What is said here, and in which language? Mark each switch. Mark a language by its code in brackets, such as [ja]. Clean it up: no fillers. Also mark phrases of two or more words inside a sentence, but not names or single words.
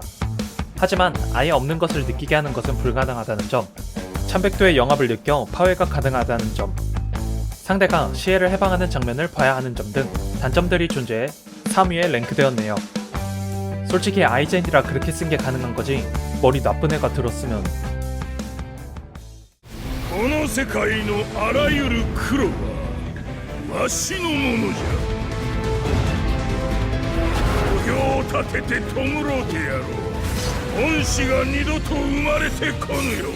[ko] 하지만 아예 없는 것을 느끼게 하는 것은 불가능하다는 점, 참백도의 영합을 느껴 파괴가 가능하다는 점, 상대가 시해를 해방하는 장면을 봐야 하는 점 등 단점들이 존재해 3위에 랭크되었네요. 솔직히 아이젠이라 그렇게 쓴 게 가능한 거지 머리 나쁜 애가 들었으면. [ja] この世界のあらゆる黒はわしのものじゃ。土俵を立てて弔うてやろう。恩師が二度と生まれてこぬよ。